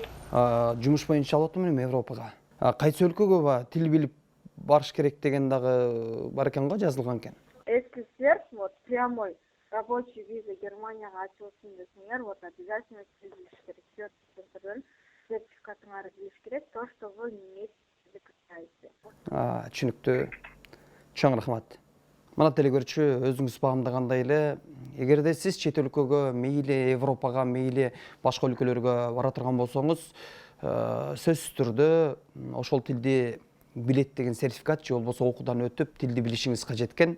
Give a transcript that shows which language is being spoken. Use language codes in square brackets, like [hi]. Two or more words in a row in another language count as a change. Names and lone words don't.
[ky] Жумуш боюнча алып атам эми Европага. Кайсы өлкөгө тил билип барыш керек деген дагы бар экен го, жазылган экен. СССР, [ru] вот прямой рабочий виза [ky] Германияга ачылсын десеңер, вот обязательно тил билиш керек. Сертификатыңарды билиш керек, [ru] то, что вы не имеете язык. [ky] Түшүнүктүү. Чоң рахмат. Мына телекөрүүчү, өзүңүз багамдагандай эле, эгерде сиз чет өлкөгө, мейли Европага, мейли башка өлкөлөргө бара турган болсоңуз, сөзсүз түрдө ошол тилди билет деген сертификат же болбосо окуудан өтүп тилди билишиңиз кажет экен.